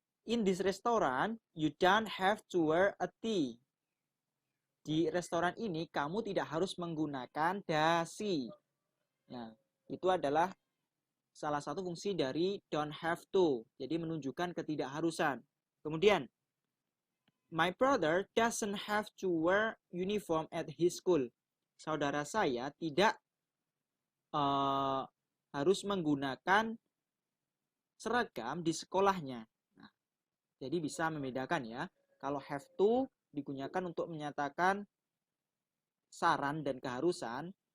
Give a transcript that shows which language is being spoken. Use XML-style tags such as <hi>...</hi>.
<en>In this restaurant, you don't have to wear a tie.</en> <id>Di restoran ini kamu tidak harus menggunakan dasi. Nah, itu adalah salah satu fungsi dari don't have to. Jadi menunjukkan ketidakharusan.</id> <en>Kemudian, my brother doesn't have to wear uniform at his school.</en> <id>Saudara saya tidak harus menggunakan seragam di sekolahnya. Nah, jadi bisa membedakan ya. Kalau have to digunakan untuk menyatakan saran dan keharusan.</id>